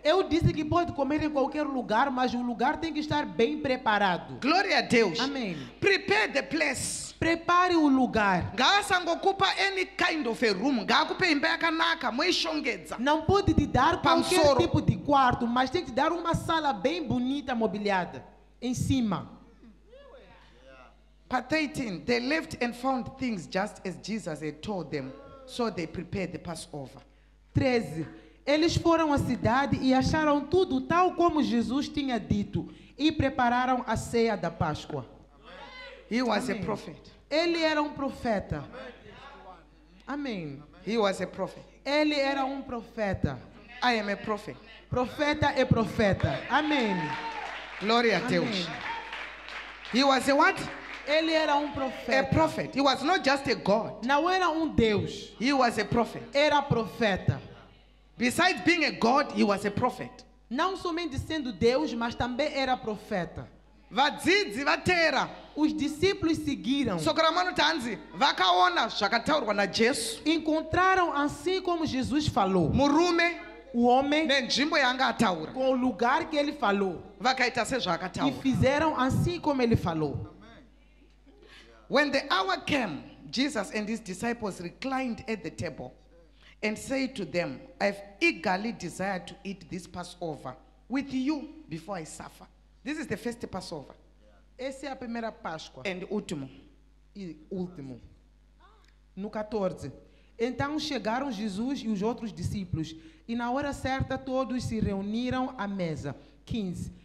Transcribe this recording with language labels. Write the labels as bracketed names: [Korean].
[Portuguese] Eu disse que pode comer em qualquer lugar, mas o lugar tem que estar bem preparado. Glória a Deus. Amém. [English] Prepare the place. [Portuguese] Prepare o lugar. [Shona] Ngasangokupa [English] any kind of a room. [Shona] Ngakupe imba yakanaka moishongedza. [Portuguese] Não pode te dar qualquer [Shona] Pansoro. [Portuguese] tipo de quarto, mas tem que te dar uma sala bem bonita, mobiliada. Em cima. [English] Part 18. They left and found things just as Jesus had told them. So they prepared the Passover. 13. [Portuguese] Eles foram à cidade e acharam tudo tal como Jesus tinha dito e prepararam a ceia da Páscoa. [English] He was [Portuguese] Amém. [English] a prophet. [Portuguese] Ele era um profeta. Amém. [English] He was a prophet. [Portuguese] Ele era um profeta. [English] I am a prophet. [Portuguese] Profeta é profeta. Amém. Glória a Deus. Amém. [English] He was a what? [Portuguese] Ele era um [English] A [Portuguese] profeta. [English] prophet. He was not just a God. [Portuguese] Não era um Deus. [English] He was a prophet. [Portuguese] Era profeta. [English] Besides being a God, he was a prophet. [Portuguese] Não somente sendo Deus, mas também era profeta. [Shona] Vadzidzi vatera. [Portuguese] Os discípulos seguiram. [Shona] Soko ramano tanzi vakaona zvakataurwa naJesu. [Portuguese] Encontraram assim como Jesus falou. [Shona] Murume [Portuguese] O homem [Shona] nenzvimbo yaanga ataura. [Portuguese] com o lugar que ele falou. [Shona] Vakaita [Portuguese] E [Shona] sezvaakataura. [Portuguese] fizeram assim como ele falou. [English] When the hour came, Jesus and his disciples reclined at the table and said to them, I've eagerly desired to eat this Passover with you before I suffer. This is the first Passover. [Portuguese] Essa é a primeira Páscoa. [English] And último. [Portuguese] E último. No 14. Então chegaram Jesus e os outros discípulos, e na hora certa todos se reuniram à mesa. 15.